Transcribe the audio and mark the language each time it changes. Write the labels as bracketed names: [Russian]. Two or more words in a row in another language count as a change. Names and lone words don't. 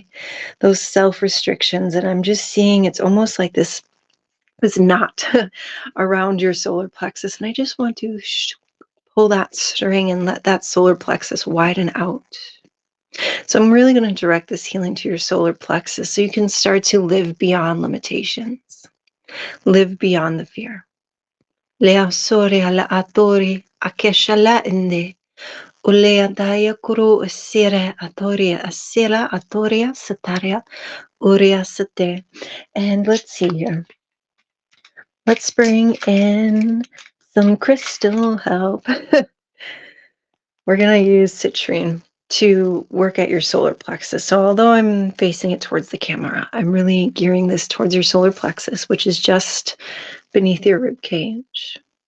[English] Those self-restrictions. And I'm just seeing it's almost like this knot around your solar plexus. And I just want to pull that string and let that solar plexus widen out. So I'm really going to direct this healing to your solar plexus so you can start to live beyond limitations, live beyond the fear. Lea soria la atori akeshala inde. Ulea daya kuru asira atoria asira atoria sataria uria sate. And let's see here. Let's bring in some crystal help. We're going to use citrine to work at your solar plexus. So although I'm facing it towards the camera, I'm really gearing this towards your solar plexus, which is just beneath your rib cage.